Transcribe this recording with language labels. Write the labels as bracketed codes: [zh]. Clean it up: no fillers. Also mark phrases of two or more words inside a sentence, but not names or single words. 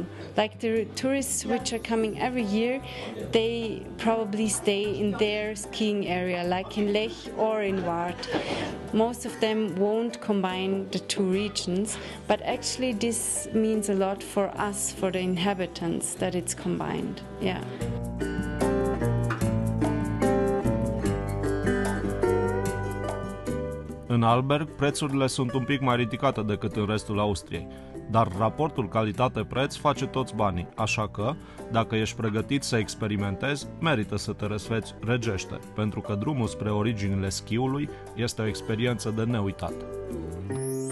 [en] Like the tourists which are coming every year, they probably stay in their skiing area, like in Lech or in Wart. Most of them won't combine the two regions, but actually this means a lot for us, for the inhabitants, that it's combined. Yeah. [ro] În Arlberg, prețurile sunt un pic mai ridicate decât în restul Austriei, dar raportul calitate-preț face toți banii, așa că, dacă ești pregătit să experimentezi, merită să te răsfeți regește, pentru că drumul spre originile schiului este o experiență de neuitat.